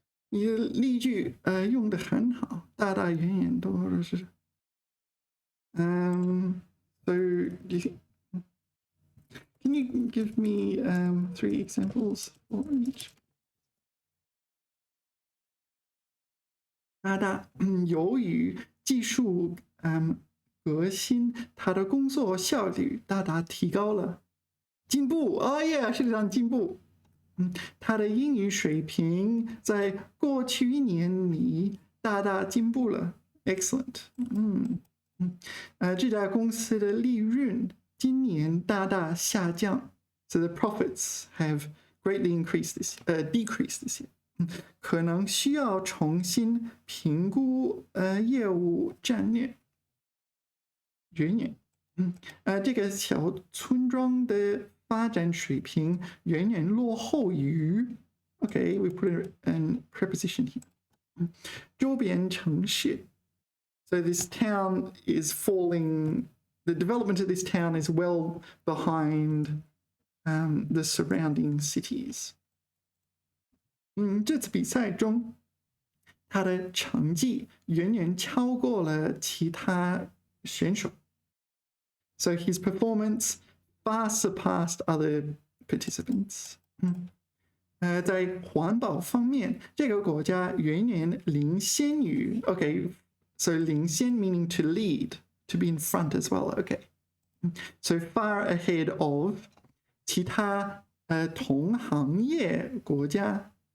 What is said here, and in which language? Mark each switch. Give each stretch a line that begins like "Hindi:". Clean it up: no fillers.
Chinese: 你的例句用得很好，大大远远都是。
English: So do you think? Can you give me 3 examples for each?
Chinese: 大大由于技术革新，他的工作效率大大提高了，进步。
English: Oh yeah，
Chinese: 是这样进步。他的英语水平在过去1年里大大进步了。
English: Excellent。
Chinese: 这家公司的利润今年大大下降。
English: So the profits have greatly decreased this year.
Chinese: 可能需要重新评估业务战略。远远，这个小村庄的发展水平远远落后于。
English: Okay, we put an preposition here.
Chinese: 周边城市。
English: So this town is falling. The development of this town is well behind the surrounding cities.
Chinese: 这次比赛中，他的成绩远远超过了其他选手。
English: So his performance far surpassed other participants.
Chinese: 在环保方面，这个国家远远领先于。
English: Okay, so 领先 meaning to lead, to be in front as well. Okay, so far ahead of
Chinese: 其他同行业国家。